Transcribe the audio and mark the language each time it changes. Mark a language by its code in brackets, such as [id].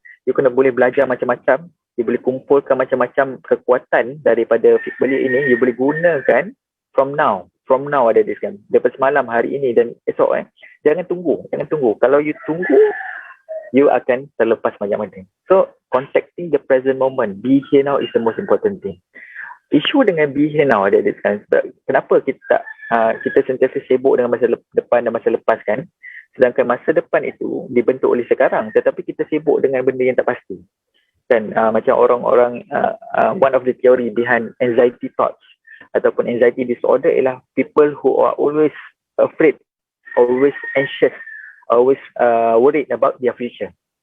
[ms] You kena boleh belajar macam-macam, you boleh kumpulkan macam-macam kekuatan daripada Fit Belia ini, you boleh gunakan [en] from now [ms] ada [en] this [ms] kan, daripada semalam, hari ini dan esok. Jangan tunggu. Kalau you tunggu, you akan terlepas banyak benda. [en] So contacting the present moment, be here now is the most important thing. [ms] Isu dengan [en] be here now [ms] ada sekarang, kenapa kita sentiasa sibuk dengan masa depan dan masa lepas kan, sedangkan masa depan itu dibentuk oleh sekarang, tetapi kita sibuk dengan benda yang tak pasti kan. Macam orang-orang [en] one of the theory behind anxiety thoughts [ms] ataupun [en] anxiety disorder [ms] ialah [en] people who are always afraid, always anxious, always worried about their future.